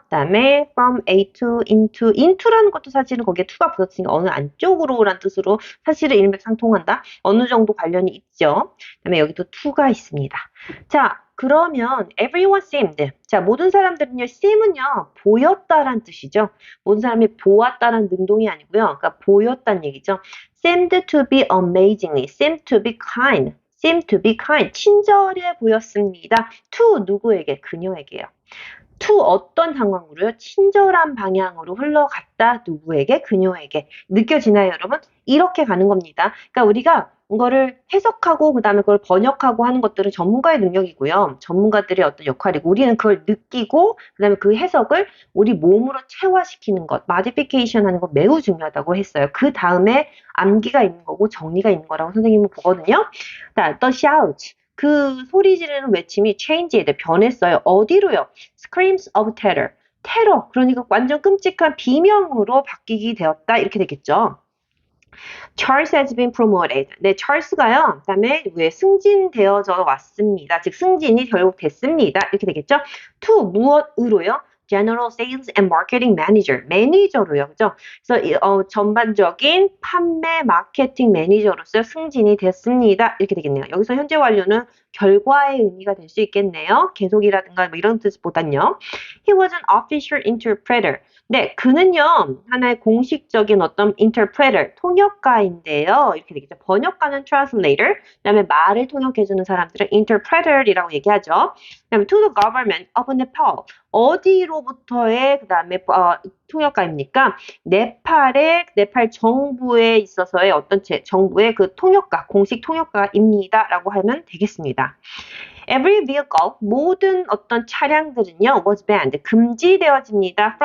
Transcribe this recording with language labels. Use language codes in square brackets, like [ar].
[ko] 그 다음에 from A to into라는 것도 사실은 거기에 to가 붙었으니까 어느 안쪽으로라는 뜻으로 사실은 일맥상통한다. 어느 정도 관련이 있죠. 그 다음에 여기도 to가 있습니다. 자, 그러면 [en] everyone seemed. [ko] 자, 모든 사람들은요, seem은요, 보였다란 뜻이죠. 모든 사람이 보았다는 능동이 아니고요. 그러니까 보였다는 얘기죠. [en] seemed to be amazingly, seemed to be kind, seemed to be kind. [ko] 친절해 보였습니다. to 누구에게? 그녀에게요. to 어떤 상황으로요? 친절한 방향으로 흘러갔다. 누구에게? 그녀에게. 느껴지나요, 여러분? 이렇게 가는 겁니다. 그러니까 우리가 이거를 해석하고 그다음에 그걸 번역하고 하는 것들은 전문가의 능력이고요. 전문가들의 어떤 역할이고 우리는 그걸 느끼고 그다음에 그 해석을 우리 몸으로 체화시키는 것, modification 하는 거 매우 중요하다고 했어요. 그 다음에 암기가 있는 거고 정리가 있는 거라고 선생님은 보거든요. [en] 자, the shout. [ko] 그 소리 지르는 외침이 changeed, 변했어요. 어디로요? [en] Screams of terror. [ko] 테러, 그러니까 완전 끔찍한 비명으로 바뀌게 되었다. 이렇게 되겠죠. [en] Charles has been promoted. [ko] 네, 찰스가요. 그다음에 왜 승진되어져 왔습니다. 즉 승진이 결국 됐습니다. 이렇게 되겠죠. To 무엇으로요? [en] General Sales and Marketing Manager, [ko] 매니저로요, 그죠? 그래서 전반적인 판매 마케팅 매니저로서 승진이 됐습니다. 이렇게 되겠네요. 여기서 현재 완료는 결과의 의미가 될 수 있겠네요. 계속이라든가 뭐 이런 뜻보단요. [en] He was an official interpreter. [ko] 네, 그는요, 하나의 공식적인 어떤 interpreter, 통역가인데요. 이렇게 되겠죠. 번역가는 translator, 그 다음에 말을 통역해주는 사람들은 interpreter이라고 얘기하죠. 그 다음에 [en] to the government of Nepal. [ko] 어디로부터의, 그 다음에, 통역가입니까? 네팔 정부에 있어서의 어떤 정부의 그 통역가, 공식 통역가입니다. 라고 하면 되겠습니다. [en] Every vehicle, [ko] 모든 어떤 차량들은요, [en] was banned, [ko] 금지되어집니다.